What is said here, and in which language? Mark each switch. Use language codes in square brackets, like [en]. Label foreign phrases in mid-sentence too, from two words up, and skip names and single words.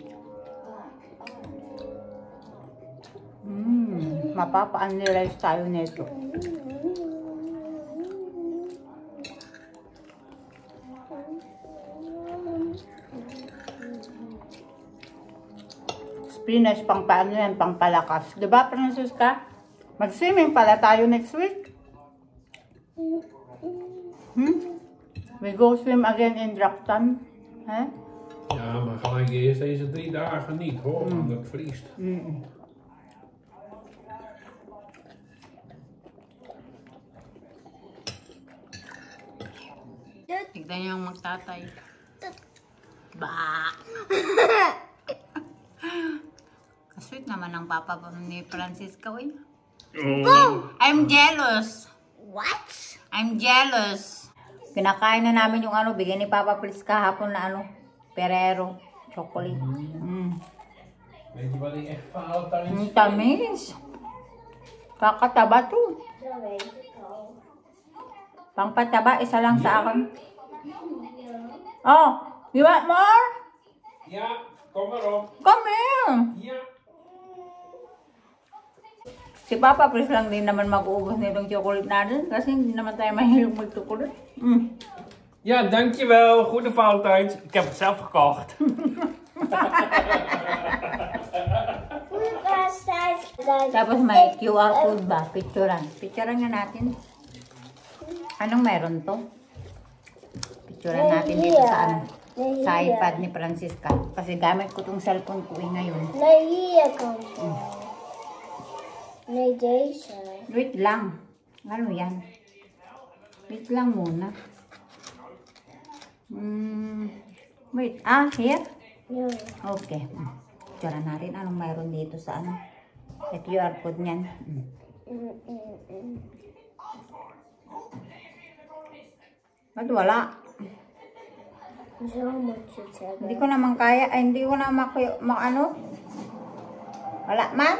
[tl] Mapapa-unrealize tayo nito. Spinach, pang paano yan, pang palakas. Diba, Francisca? Mag-swimming pala tayo [en] next week. We go swim again in Draktan. Huh? [nl] Ja, maar gelijk eerst deze 3 dagen niet hoor, want het vriest. [tl] Tignan niyo yung magtatay. Ba! Kasweet naman ang papa ni Francisca, uy. Oh. [en] I'm jealous. What? I'm jealous. [tl] Kinakain na namin yung bigay ni Papa Fritz kahapon na Ferrero chocolate. [nl] Weet je wat ik echt Valentijns... [tl] Ang tamis. Kakataba to. Pangpataba, isa lang sa akin. [en] Oh, you want more? [nl] Ja, kom maar op. [en] Come here. [nl] Ja. [tl] Si Papa Fritz lang din naman mag-uubos nitong chocolate natin kasi hindi naman tayo mahilig mag-chocolate. [nl] Ja, dankjewel. Goede Valentijns. Ik heb het zelf gekocht. [tl] Tapos may [en] QR code [tl] ba? Picturean. Picturean nga natin. Anong meron to? Picturean natin dito sa sa iPad ni Francisca. Kasi gamit ko tong cellphone ko ngayon. Wait lang. Ano yan? Wait lang muna. [en] Wait. Here? Yeah. Okay. [tl] Tira natin anong mayroon dito sa At [en] QR code [tl] niyan. Ba't wala? Hindi ko naman kaya. Ay, hindi ko na Wala man.